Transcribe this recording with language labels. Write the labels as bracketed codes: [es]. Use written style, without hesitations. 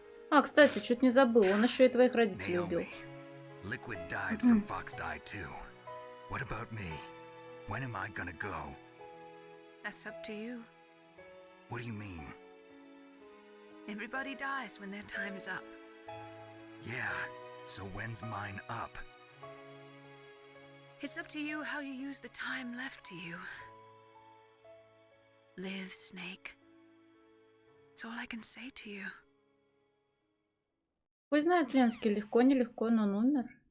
[ru] А, кстати, чуть не забыл, он еще и твоих родителей убил. [en] Liquid died from Fox Die too. What about me? When am I gonna go? That's up to you. What do you mean? Everybody dies when their time is up. Yeah, so when's mine up? It's up to you how you use the time left to you. Live, Snake. That's all I can say to you. [ru] Пусть знает Ленский, легко, нелегко, но он умер.